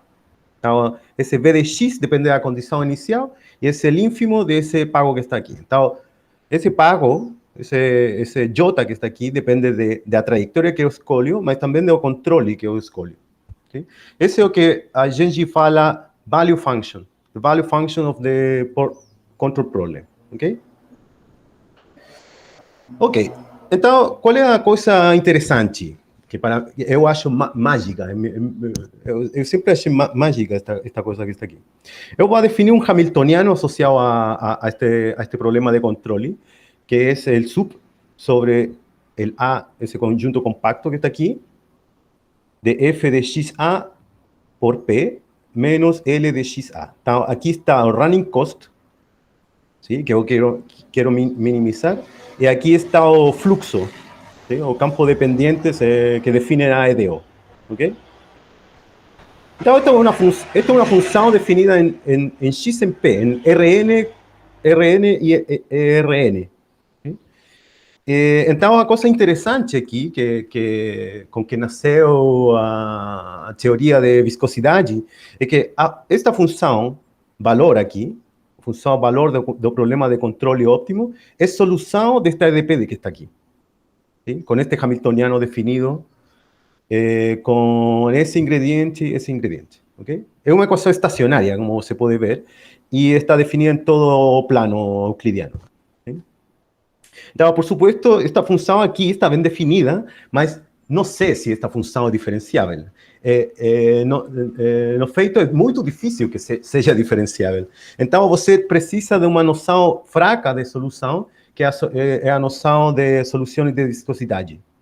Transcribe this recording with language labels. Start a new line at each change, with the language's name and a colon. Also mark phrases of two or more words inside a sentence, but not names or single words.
Portuguese: Então, esse V de x depende da condição inicial e esse ínfimo desse pago que está aqui. Então, esse pago, esse J que está aqui, depende da trajetória que eu escolho, mas também do controle que eu escolho. Okay? Esse é o que a gente fala
English: value function. The value function of the control problem.
Portuguese: Ok? Ok. Então, qual é a coisa interessante? Que eu acho mágica. Eu sempre achei mágica esta coisa que está aqui. Eu vou definir um hamiltoniano associado a este problema de controle, que é o sub
Spanish: sobre el
Portuguese: A, esse conjunto compacto que está aqui, de f de xa por p menos L de xa. Então, aqui está o
English: running cost,
Portuguese: ¿sí? Que eu quero minimizar, e aqui está o fluxo, ¿sí? O campo dependientes que define a EDO. ¿Okay? Então, esta é uma função definida em x em p, em Rn e Rn. Então, uma coisa interessante aqui, com que nasceu a teoria de viscosidade, é que esta função, valor aqui, função valor do problema de controle óptimo, é solução desta EDP que está aqui. ¿sí?
Spanish: Con este hamiltoniano definido, con ese ingrediente y esse ingrediente. ¿Okay? Es una ecuación estacionaria, como se puede ver, y está definida en todo plano euclidiano.
Portuguese: ¿Sí? Então,
Spanish: por supuesto,
Portuguese: esta função aqui está bem definida, mas não sei se esta função é diferenciável. No feito, é muito difícil que seja diferenciável. Então, você precisa de uma noção fraca de solução, que é a noção de solução de viscosidade.